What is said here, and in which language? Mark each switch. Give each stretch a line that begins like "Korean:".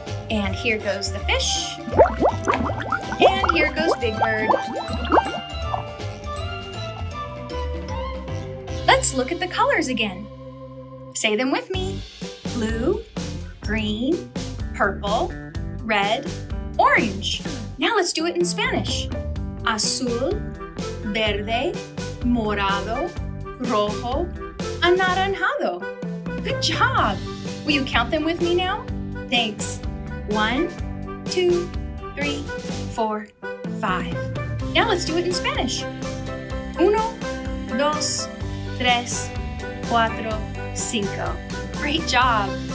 English: And here goes the fish. And here goes Big Bird. Let's look at the colors again. Say them with me. Blue, green, purple, red, orange. Now let's do it in Spanish.
Spanish: Azul, verde, morado, rojo, anaranjado.
English: Good job. Will you count them with me now? Thanks. 1, 2, 3, 4, 5. Now let's do it in Spanish. 1, 2, 3, 4, 5. Great job.